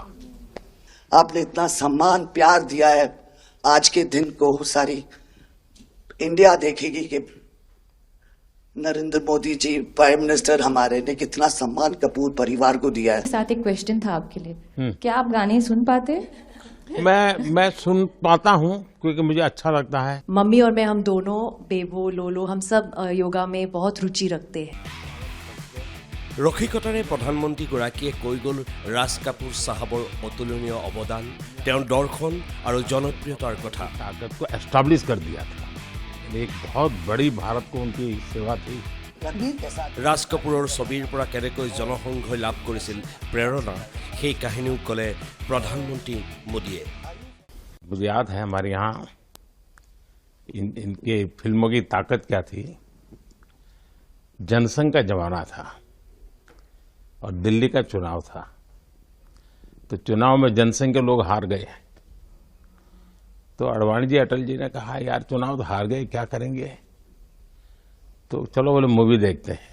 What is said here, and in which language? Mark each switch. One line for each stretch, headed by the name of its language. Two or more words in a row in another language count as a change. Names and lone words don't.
Hindi: आपने इतना सम्मान प्यार दिया है, आज के दिन को सारी इंडिया देखेगी कि नरेंद्र मोदी जी
English: prime minister
Hindi: हमारे ने कितना सम्मान कपूर परिवार को दिया है। साथ एक क्वेश्चन था आपके लिए, क्या आप गाने सुन पाते हैं? मैं सुन पाता हूँ क्योंकि मुझे अच्छा लगता है। मम्मी और मैं, हम दोनों, बेबो लोलो, हम सब योगा में बहुत रुचि रखते हैं।
Assamese: ৰসিকতাৰে প্ৰধানমন্ত্ৰীগৰাকীয়ে কৈ গ'ল ৰাজ কাপুৰ চাহাবৰ অতুলনীয় অৱদান, তেওঁৰ দৰ্শন আৰু জনপ্ৰিয়তাৰ কথা।
Hindi: ताकत को एस्टैब्लिश कर दिया था। एक बहुत बड़ी भारत को उनकी सेवा थी।
Assamese: ৰাজ কাপুৰৰ ছবিৰ পৰা কেনেকৈ জনসংঘই লাভ কৰিছিল প্ৰেৰণা, সেই কাহিনীও ক'লে প্ৰধানমন্ত্ৰী মোদীয়ে।
Hindi: मुझे याद है हमारे यहाँ इनके फिल्मों की ताकत क्या थी। जनसंघ का जमाना था और दिल्ली का चुनाव था, तो चुनाव में जनसंघ के लोग हार गए। तो अडवाणी जी, अटल जी ने कहा यार चुनाव तो हार गए, क्या करेंगे, तो चलो बोले मूवी देखते हैं।